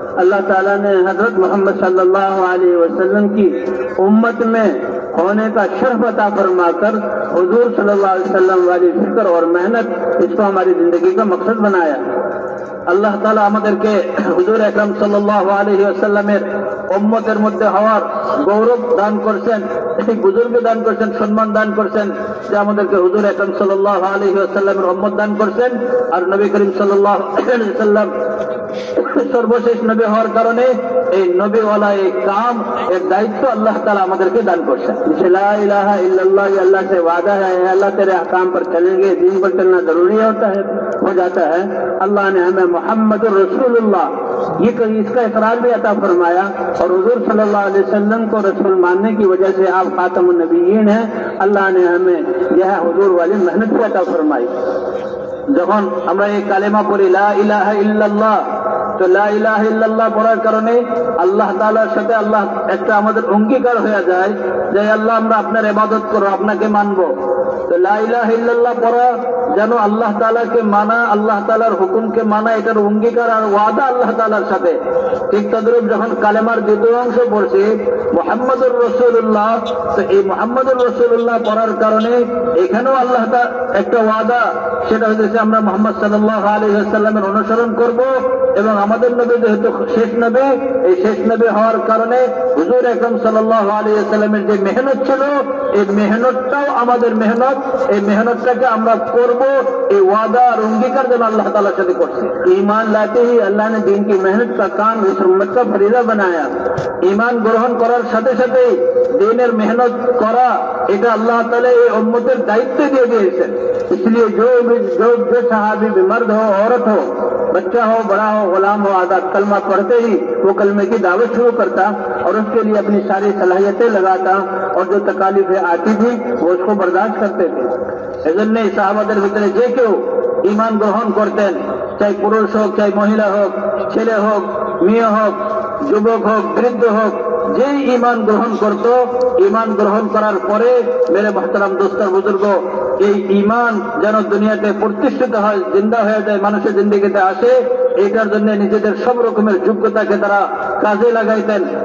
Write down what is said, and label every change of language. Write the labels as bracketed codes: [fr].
[hi] अल्लाह ताला ने हजरत मोहम्मद सल्लल्लाहु अलैहि वसल्लम की उम्मत में होने का शर्फ अता फरमाकर हुजूर सल्लल्लाहु अलैहि वसल्लम वाली फिक्र और मेहनत इसको हमारी जिंदगी का मकसद बनाया। [bn] আল্লাহ তাআলা আমাদেরকে হুজুর আকরাম সাল্লাল্লাহু আলাইহি ওয়াসাল্লামের উম্মতের মধ্যে হওয়ার গৌরব দান করছেন, এই বুজুর্গ দান করছেন, সম্মান দান করছেন, যে আমাদেরকে হুজুর আকরাম সাল্লাল্লাহু আলাইহি ওয়াসাল্লামের উম্মত দান করছেন। আর নবী করিম সাল্লাল্লাহু আলাইহি ওয়াসাল্লাম সর্বশেষ নবী হওয়ার কারণে এই নবীওয়ালা এই কাম, এর দায়িত্ব আল্লাহ তাআলা আমাদেরকে দান করছেন। [hi] ला इलाहा इल्लल्लाह, ये अल्लाह से वादा है, अल्लाह तेरे अहकाम पर चलेंगे, दीन पर चलना जरूरी हो जाता है। अल्लाह ने हमें मोहम्मदुर रसूलुल्लाह ये इसका इकरार भी अता फरमाया, और हुजूर सल्लल्लाहु अलैहि वसल्लम को रसूल मानने की वजह से आप खातमुन नबिय्यीन हैं। अल्लाह ने हमें यह हुजूर वाली मेहनत भी अता फरमाई। [bn] যখন আমরা এই কালেমা পড়ি লা ইলাহা ইল্লাল্লাহ, তো লা ইলাহা ইল্লাল্লাহ পড়ার কারণে আল্লাহ তাআলার সাথে আল্লাহ একটা আমাদের অঙ্গীকার হয়ে যায় যে আল্লাহ আমরা আপনার ইবাদত করব, আপনাকে মানব। তো লা ইলাহা ইল্লাল্লাহ পড়া যেন আল্লাহ তাআলাকে মানা, আল্লাহ তাআলার হুকুমকে মানা, এটার অঙ্গীকার আর ওয়াদা আল্লাহ তাআলার সাথে। ঠিক তদ্রূপ যখন কালেমার দ্বিতীয় অংশ পড়ছি মুহাম্মদুর রাসূলুল্লাহ, তো এই মুহাম্মদুর রাসূলুল্লাহ পড়ার কারণে এখানেও আল্লাহ তাআলা একটা ওয়াদা, সেটা হচ্ছে আমরা মুহাম্মদ সাল্লাল্লাহু আলাইহি ওয়াসাল্লামের অনুসরণ করব, এবং আমাদের নবী যেহেতু শেষ নবী, এই শেষ নবী হওয়ার কারণে হুজুর আকরাম সাল্লাল্লাহু আলাইহি ওয়াসাল্লামের যে মেহনত ছিল, এই মেহনতটাও আমাদের মেহনত, এই মেহনতটাকে আমরা করব, এই ওয়াদা আর অঙ্গীকার যেন আল্লাহ তাআলার সাথে করছে। [hi] ईमान लाते ही अल्लाह ने दीन की मेहनत का काम इस उम्मत का फरीजा बनाया। [bn] ঈমান গ্রহণ করার সাথে সাথে দ্বীনের মেহনত করা, এটা আল্লাহ তাআলা এই উম্মতের দায়িত্ব দিয়ে দিয়েছেন। [hi] इसलिए जो सहाबी भी मर्द हो औरत हो, बच्चा हो बड़ा हो गुलाम हो, आजाद कलमा पढ़ते ही वो कलमे की दावत शुरू करता और उसके लिए अपनी सारी सलाहियतें लगाता, और जो तकालीफें आती थी वो उसको बर्दाश्त करते थे। [bn] এজন্যই সাহাবাদের ভিতরে যে কেউ ঈমান গ্রহণ করতেন, চাই পুরুষ হোক, চাই মহিলা হোক, ছেলে হোক, মেয়ে হোক, যুবক হোক, বৃদ্ধ হোক, যেই ঈমান গ্রহণ করত, ঈমান গ্রহণ করার পরে [hi] মেরে মুহতারাম দোস্তর বুজুর্গ, [bn] এই ঈমান যেন দুনিয়াতে প্রতিষ্ঠিত হয়, জিন্দা হয়ে যায়, মানুষের জিন্দেগিতে আসে, এইটার জন্য নিজেদের সব রকমের যোগ্যতাকে তারা কাজে লাগাইতেন।